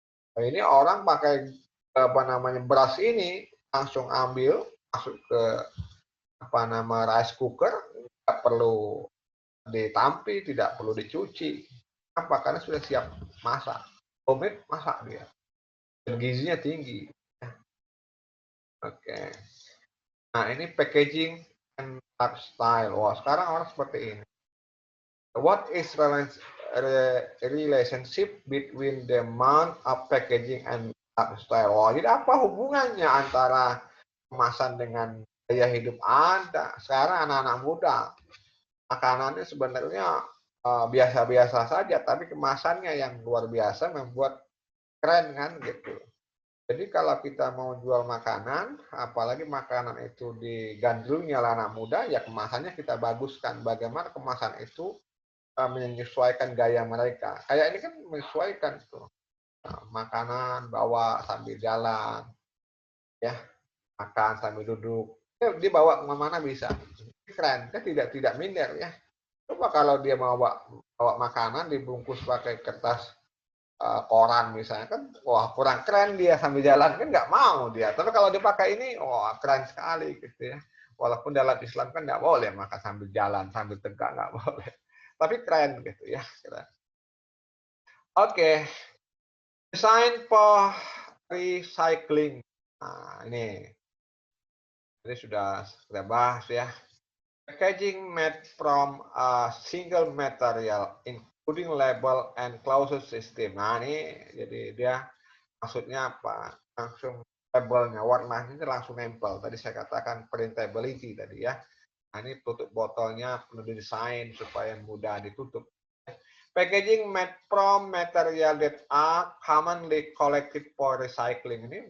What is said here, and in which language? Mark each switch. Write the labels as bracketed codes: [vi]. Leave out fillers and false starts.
[id] Nah, ini orang pakai apa namanya beras ini langsung ambil masuk ke apa nama rice cooker, tidak perlu ditampi, tidak perlu dicuci. Apa? Karena sudah siap masak. Homemade masak dia. Dan gizinya tinggi. Oke. Nah, ini [en] packaging and lifestyle. [id] Wah, sekarang orang seperti ini. [en] What is relationship between the amount of packaging and lifestyle? [id] Wah, jadi apa hubungannya antara kemasan dengan gaya hidup Anda? Sekarang anak-anak muda, makanannya sebenarnya biasa-biasa saja, tapi kemasannya yang luar biasa membuat keren kan gitu. Jadi kalau kita mau jual makanan, apalagi makanan itu digandrungi oleh anak muda, ya kemasannya kita baguskan. Bagaimana kemasan itu menyesuaikan gaya mereka. Kayak ini kan menyesuaikan tuh. Nah, makanan bawa sambil jalan, ya makan sambil duduk. Dia bawa kemana-mana bisa. Keren, kan tidak minder ya. Coba kalau dia mau bawa makanan dibungkus pakai kertas koran misalnya kan, wah kurang keren dia sambil jalan kan nggak mau dia. Tapi kalau dipakai ini, wah keren sekali gitu ya. Walaupun dalam Islam kan nggak boleh makan sambil jalan, sambil tegak nggak boleh. Tapi keren gitu ya. Keren. [en] Oke, design for recycling. [id] Nah ini sudah kita bahas ya. [en] Packaging made from a single material, including label and closure system. [id] Nah ini jadi dia maksudnya apa? Langsung labelnya, warnanya ini langsung nempel. Tadi saya katakan printability tadi ya. Nah ini tutup botolnya perlu didesain supaya mudah ditutup. [en] Packaging made from material that are commonly collected for recycling.